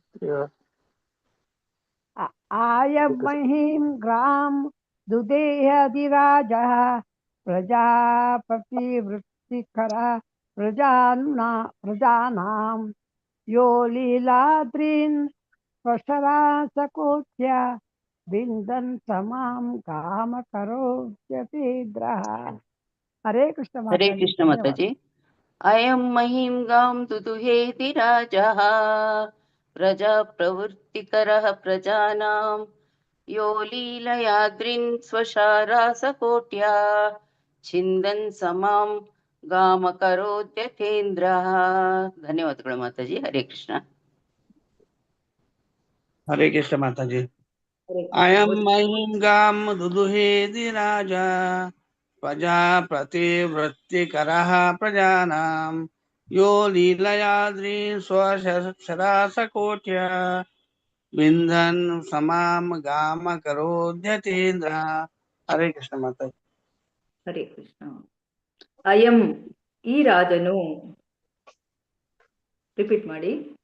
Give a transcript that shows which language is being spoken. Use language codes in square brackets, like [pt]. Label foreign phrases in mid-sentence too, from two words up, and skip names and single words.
[sa] ಆಯಂ ಮಹಿಂ ಗ್ರಾಂ ದುದೇಹದಿರಾಜಃ ಪ್ರಜಾಪತಿ ವೃತ್ತಿಕರ ಪ್ರಜಾನಾಂ ಯೋ ಲೀಲಾದ್ರೀನ್ ಸ್ವಶರಾಸಕೋಟ್ಯ ಬಿಂದನ್ ಸಮಾಂ ಕಾಮ ಕರೋದ್ಯತೇಂದ್ರಃ. [kn] ಹರೇ ಕೃಷ್ಣ ಹರೇ ಮಾತಾಜಿ, ಕೃಷ್ಣ ಧನ್ಯವಾದ. ಮಾತಾಜಿ. [sa] ಅಯಂ ಮಹಿಂ ಗಾಂ ದುದುಹೇತಿ ರಾಜಃ ಪ್ರಜಾ ಪ್ರವೃತ್ತಿಕರಃ ಪ್ರಜಾನಾಂ ಯೋ ಲೀಲಯಾದ್ರಿನ್ ಸ್ವಶಾರಾಸಕೋಟ್ಯಾ ಛಿಂದನ್ ಸಮಾಂ ಗಾಮ ಕರೋದ್ಯಥೇಂದ್ರ. [kn] ಧನ್ಯವಾದಗಳು ಮಾತಾಜಿ. ಹರೇ ಕೃಷ್ಣ. ಹರೇ ಕೃಷ್ಣ ಮಾತಾಜಿ. ಹರೇ [sa] ಅಯಂ [kn] ಕೃಷ್ಣ. [sa] ಮಹಿಂ ಗಾಂ ದುದುಹೇದಿ ರಾಜ ಪ್ರಜಾಪತಿವೃತ್ತಿಕರಃ ಪ್ರಜಾನಾಂ ಯೋ ಲೀಲಯಾದ್ರಿ ಸ್ವಶರಾಸಕೋಟ್ಯ ಬಿಂದನ್ ಸಮಾಂ ಗಾಮ ಕರೋದ್ಯತೀಂದ್ರ. [kn] ಹರೇ ಕೃಷ್ಣ ಮಾತಾಜಿ. ಹರೇ ಕೃಷ್ಣ. ಅಯಂ ಈ ರಾಜನು, ರಿಪೀಟ್ ಮಾಡಿ.